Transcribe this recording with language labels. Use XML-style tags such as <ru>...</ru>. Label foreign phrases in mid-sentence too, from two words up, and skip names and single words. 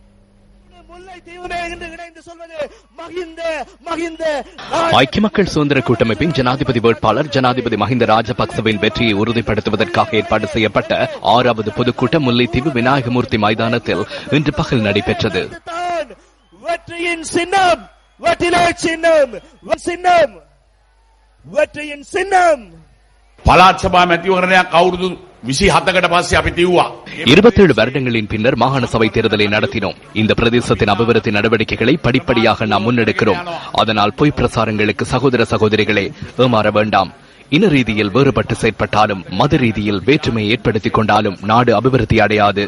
<ta>ஐக்கிய மக்கள் சுதந்திர கூட்டமைப்பின் ஜனாதிபதி வேட்பாளர் ஜனாதிபதி மஹிந்த ராஜபக்சவின் வெற்றியை உறுதிப்படுத்துவதற்காக ஏற்பாடு செய்யப்பட்ட 6வது பொதுக்கூட்டம் முல்லைத்தீவு விநாயகமூர்த்தி மைதானத்தில் இன்று பகல் நடைபெற்றது. வெற்றியின் சின்னம், வெற்றிலை சின்னம், சின்னம், வெற்றியின் சின்னம்.</ta> <si>පළාත් සභා මැතිවරණයක් අවුරුදු 27කට පස්සේ අපි තියුවා.</si> <ta>27 வருடங்களின் பின்னர் மாகாண சபை தேர்தலை நடத்தினோம். இந்த பிரதேசத்தின் அபிவிருத்தி நடவடிக்கைகளை படிப்படியாக நாம் முன்னெடுக்கிறோம். அதனால் பொய் பிரசாரங்களுக்கு சகோதர சகோதரிகளே ஏமாற வேண்டாம். இன ரீதியில் வேறுபட்டு செயற்பட்டாலும் மத ரீதியில் வேற்றுமையை ஏற்படுத்திக் கொண்டாலும் நாடு அபிவிருத்தி அடையாது.</ta>